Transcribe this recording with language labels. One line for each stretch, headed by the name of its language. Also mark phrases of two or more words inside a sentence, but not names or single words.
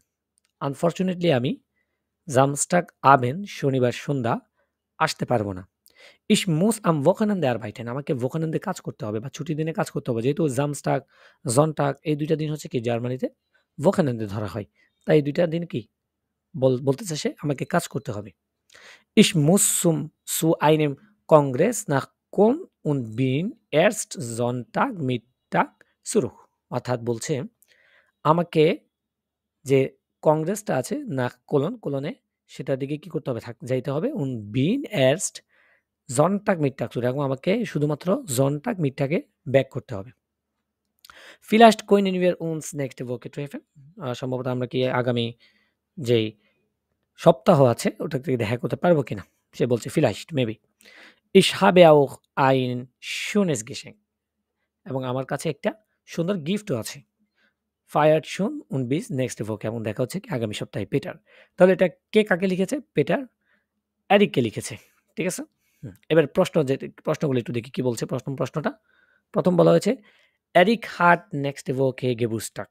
Bangla: আনফর্চুনেটলি আমি
German: Samstag Abend
Bangla: শনিবার সন্ধ্যা আসতে পারবো না।
German: Ich muss am Wochenende arbeiten,
Bangla: আমাকে ভোকানন্দে কাজ করতে হবে বা ছুটির দিনে কাজ করতে হবে, যেহেতু
German: Samstag Sonntag
Bangla: এই দুইটা দিন হচ্ছে কি জার্মানিতে ভোকানন্দে ধরা হয়, তাই এই দুইটা দিন কি বলতেছে সে আমাকে কাজ করতে হবে।
German: Ich muss zu einem Kongress nach Köln und bin erst Sonntag Mittag zurück.
Bangla: অর্থাৎ বলছে আমাকে যে কংগ্রেসটা আছে না কোলনে সেটার দিকে কি করতে হবে, যাইতে হবে।
German: und bin erst Sonntag Mittag zurück,
Bangla: এবং আমাকে শুধুমাত্র
German: Sonntag Mittag-
Bangla: এ ব্যাক করতে হবে।
German: Vielleicht können wir uns nächste Woche treffen.
Bangla: সম্ভবত আমরা কি আগামী যেই সপ্তাহ আছে ওটা থেকে দেখা করতে পারবো কিনা, সে বলছে vielleicht maybe.
German: Ich habe auch ein schönes Geschenk,
Bangla: এবং আমার কাছে একটা সুন্দর গিফটও আছে।
German: Feier schön und bis nächste Woche,
Bangla: এবং দেখা হচ্ছে কি আগামী সপ্তাহে পেটার। তাহলে এটা কে কাকে লিখেছে? পেটার এরিককে লিখেছে। ঠিক আছে? এবার প্রশ্নগুলো একটু দেখি কি বলছে। প্রশ্নটা প্রথম বলা হয়েছে
German: Erik hat nächste Woche Geburtstag.